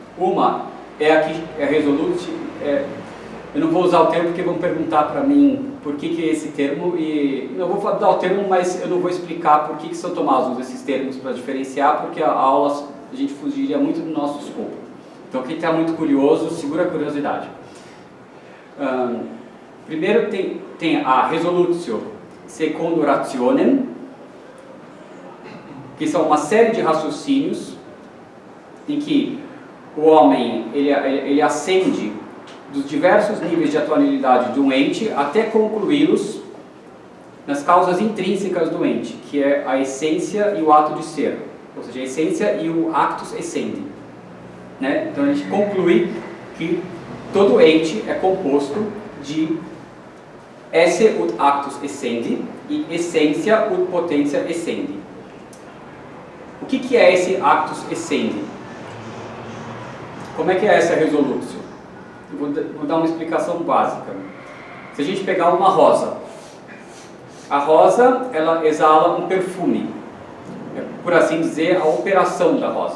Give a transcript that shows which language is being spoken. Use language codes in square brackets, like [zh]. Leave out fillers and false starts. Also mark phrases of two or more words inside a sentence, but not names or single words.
[pt] Uma é a que é resolutio, eu não vou usar o termo porque vão perguntar para mim por que esse termo, e eu vou dar o termo, mas eu não vou explicar por que São Tomás usa esses termos para diferenciar, porque a aula a gente fugiria muito do nosso escopo. Então quem está muito curioso, segura a curiosidade. Primeiro tem a [la] resolutio secundo rationem, [pt] que são uma série de raciocínios em que o homem ele ascende dos diversos níveis de atualidade do ente até concluí-los nas causas intrínsecas do ente, que é a essência e o ato de ser, ou seja, a essência e o [la] actus essendi, [pt] né? Então a gente conclui que todo ente é composto de [la] esse ut actus essendi [pt] e essência [la] ut potência essendi. [pt] O que é esse [la] actus essendi? [pt] Como é que é essa resolutio? Vou dar uma explicação básica. Se a gente pegar uma rosa, a rosa ela exala um perfume, por assim dizer, a operação da rosa.